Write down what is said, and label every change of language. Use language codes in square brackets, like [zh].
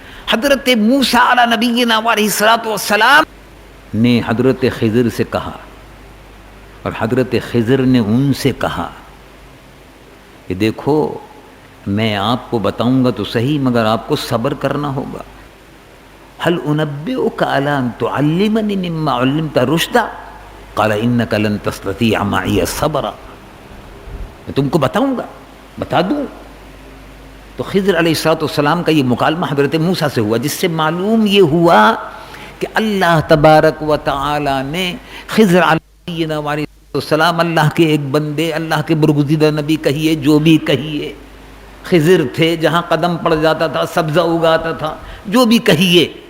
[ur] حضرت موسیٰ علی نبینا علیہ الصلوۃ والسلام نے حضرت خضر سے کہا، اور حضرت خضر نے ان سے کہا کہ دیکھو میں آپ کو بتاؤں گا تو صحیح، مگر آپ کو صبر کرنا ہوگا. [ar] هل انبئك على ان تعلمني مما علمت رشدا قال انك لن تستطيع معي صبرا. [ur] میں تم کو بتاؤں گا، بتا دوں. تو خضر علیہ السلام کا یہ مکالمہ حضرت موسیٰ سے ہوا، جس سے معلوم یہ ہوا کہ اللہ تبارک و تعالی نے خضر علیہ السلام، اللہ کے ایک بندے، اللہ کے برگزیدہ نبی کہیے، جو بھی کہیے، خضر تھے، جہاں قدم پڑ جاتا تھا سبزہ اگاتا تھا، جو بھی کہیے.